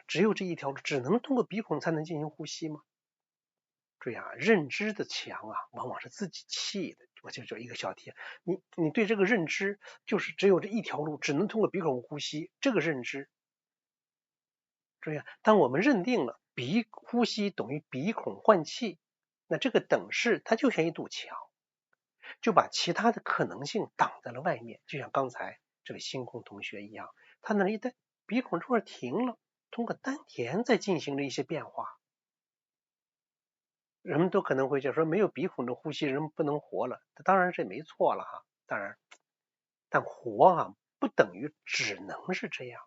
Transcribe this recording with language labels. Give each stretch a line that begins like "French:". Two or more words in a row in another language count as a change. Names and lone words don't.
Chinese: 只有這一條路，只能通過鼻孔才能進行呼吸嗎？注意認知的牆往往是自己砌的。我就一個小题，你对这個認知就是只有這一條路，只能通過鼻孔呼吸，這個認知。注意當我們認定了鼻呼吸等於鼻孔換氣，那這個等式它就像一堵牆，就把其他的可能性擋在了外面。就像剛才這位星空同學一樣，他那一旦鼻孔这會兒停了，通過丹田再進行了一些變化。人們都可能會講說沒有鼻孔的呼吸人不能活了，當然是沒錯了當然，但活不等於只能是這樣。